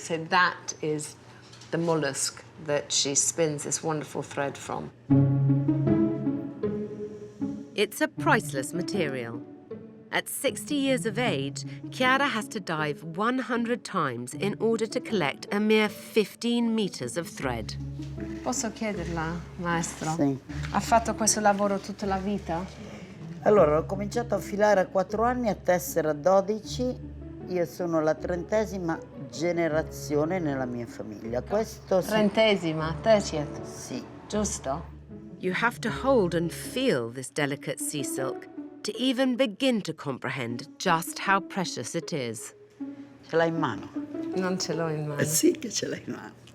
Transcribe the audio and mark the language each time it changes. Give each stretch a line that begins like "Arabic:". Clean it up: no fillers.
English: So that is the mollusk that she spins this wonderful thread from. It's a priceless material. At 60 years of age, Chiara has to dive 100 times in order to collect a mere 15 meters of thread.
Italian: Posso chiederla, maestro? Sì. Ha fatto questo lavoro tutta la vita? Allora, ho cominciato a filare a 4 anni, a tessera a 12. Io sono la 30ª generazione nella mia famiglia. Questo sì. 30ª, 30th. Sì. Giusto?
English: You have to hold and feel this delicate sea silk to even begin to comprehend just how precious it is.
Italian: Ce l'hai in mano? Non ce l'ho in mano. Sì che ce l'hai in mano.